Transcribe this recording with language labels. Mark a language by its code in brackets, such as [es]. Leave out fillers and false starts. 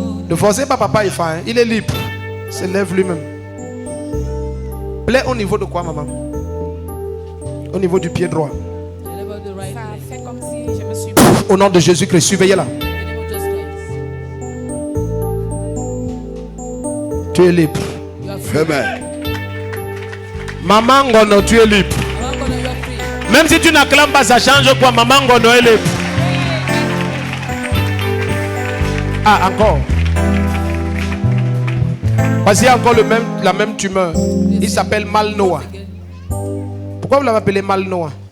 [fr] Ne forcez pas papa Ifa, hein. Il est libre. Il se lève lui-même. Plaît au niveau de quoi, maman? Au niveau du pied droit. [en] The level of the right [fr] Ça [en] leg. [fr] fait comme si je me suis... Au nom de Jésus-Christ, surveillez-la. [en] In the name of Jesus Christ. [fr] Tu es libre. [en] You are free. Amen. [fr] Maman Ngono, tu es libre. [en] Maman Ngono, you are free. [fr] Même si tu n'acclames pas, ça change quoi? Maman Ngono, elle est. Ah, encore. Parce qu'il y a encore la même tumeur. Il s'appelle Malnoa. Pourquoi vous l'avez appelé Malnoa?